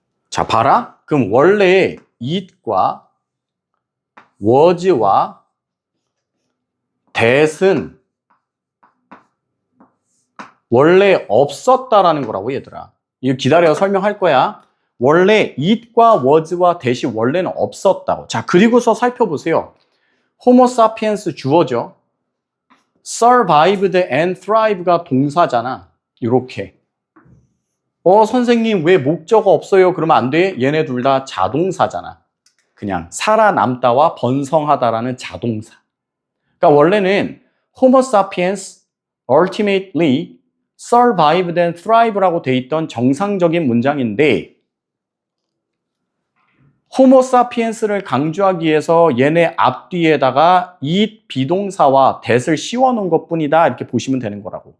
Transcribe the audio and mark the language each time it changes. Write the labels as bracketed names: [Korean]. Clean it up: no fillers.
[Korean] 자, 봐라. 그럼 원래 it과 was와 that은 원래 없었다라는 거라고 얘들아. 이거 기다려 설명할 거야. 원래 it과 was와 that이 원래는 없었다고. 자, 그리고서 살펴보세요. 호모 사피엔스 주어죠. [English] survived and thrive가 [Korean] 동사잖아. 이렇게. 선생님 왜 목적어 없어요? 그러면 안 돼. 얘네 둘 다 자동사잖아. 그냥 살아남다와 번성하다라는 자동사. 그러니까 원래는 [English] Homo sapiens ultimately survived and thrive [Korean] 라고 돼 있던 정상적인 문장인데 Homo sapiens를 강조하기 위해서 얘네 앞뒤에다가 it 비동사와 that을 씌워놓은 것뿐이다 이렇게 보시면 되는 거라고.